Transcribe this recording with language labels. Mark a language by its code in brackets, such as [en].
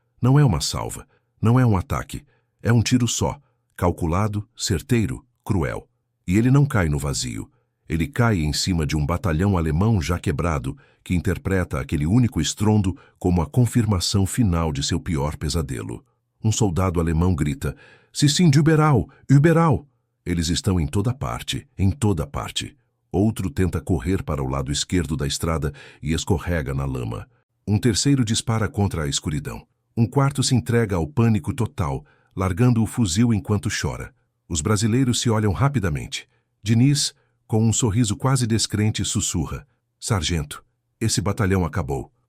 [pt] Não é uma salva, não é um ataque, é um tiro só, calculado, certeiro, cruel. E ele não cai no vazio. Ele cai em cima de um batalhão alemão já quebrado, que interpreta aquele único estrondo como a confirmação final de seu pior pesadelo. Um soldado alemão grita: [de] "Sie sind überall, überall!" [pt] Eles estão em toda parte, em toda parte. Outro tenta correr para o lado esquerdo da estrada e escorrega na lama. Um terceiro dispara contra a escuridão. Um quarto se entrega ao pânico total, largando o fuzil enquanto chora. Os brasileiros se olham rapidamente. Diniz, com um sorriso quase descrente, sussurra: "Sargento, esse batalhão acabou."